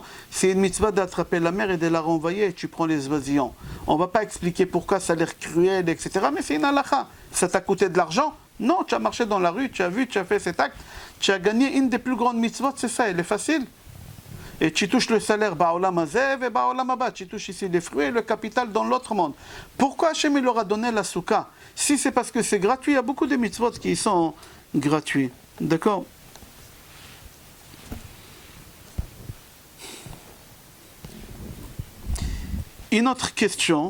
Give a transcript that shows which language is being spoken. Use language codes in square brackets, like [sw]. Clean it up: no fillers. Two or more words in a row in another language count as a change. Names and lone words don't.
[fr] C'est une mitzvah d'attraper la mère et de la renvoyer et tu prends les oisillons. On ne va pas expliquer pourquoi ça a l'air cruel, etc. Mais c'est une halakha. Ça t'a coûté de l'argent? Non, tu as marché dans la rue, tu as vu, tu as fait cet acte. Tu as gagné une des plus grandes mitzvot, c'est ça, elle est facile. Et tu touches le salaire, [he] בעולם הזה et בעולם הבא. [fr] Tu touches ici les fruits et le capital dans l'autre monde. Pourquoi Hachem il leur a donné la souka? Si c'est parce que c'est gratuit, il y a beaucoup de mitzvot qui sont gratuits. D'accord? Une autre question.